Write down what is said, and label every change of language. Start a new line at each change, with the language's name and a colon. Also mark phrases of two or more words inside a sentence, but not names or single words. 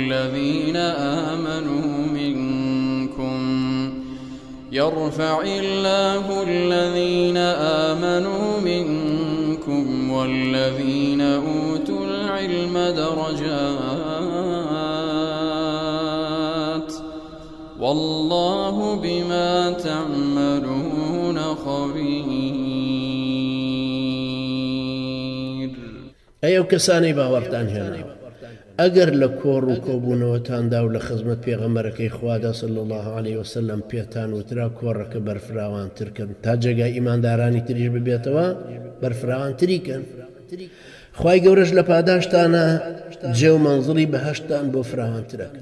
Arabic: الذين آمنوا منكم والذين أوتوا العلم درجات والله بما تعملون خبير.
Central Kurdish: ئەو کەسانەی باوەڕتان هێنا ئەگەر لە کۆڕ و کۆبوونەوەتاندا و لە خزمەت پێغەمبەرەکەی خوادا
Arabic: صلی الله عليه وسلم
Central Kurdish: پێتان وترا کۆڕەکە بەرفراوانترکەن تا جێگای ئیماندارانی تریش ببێتەوە بەرفراوانتریکەن. خوای گەورەش لە پاداشتانە جێ و مەنزڵی بەهەشتان بۆ فراوانترەکەن.